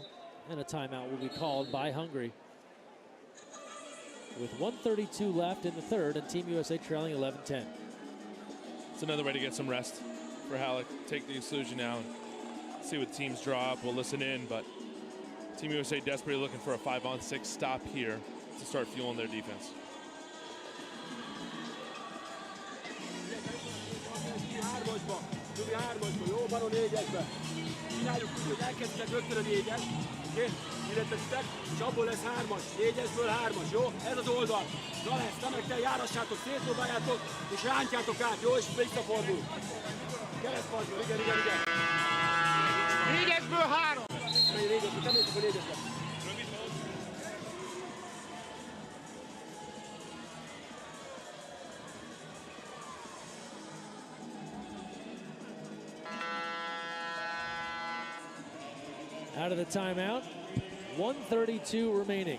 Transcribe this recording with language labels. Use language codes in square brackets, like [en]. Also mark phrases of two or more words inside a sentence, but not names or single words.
[en] And a timeout will be called by Hungary. With 1:32 left in the third, and Team USA trailing 11-10. It's another way to get some rest for Halleck. Take the exclusion now, see what teams draw up. We'll listen in, but Team USA desperately looking for a 5-on-6 stop here to start fueling their defense. [hu] Illetve és abból lesz 3-as, 4-esből 3-as, jó? Ez az oldal. Na lesz, na meg te járassátok, szétdobáljátok, és rántjátok át, jó? És visszafordul. Keresztpassból, igen. 4-esből 3! 4-esből, te nézzük a 4-esből. [en] Out of the timeout, 1:32 remaining.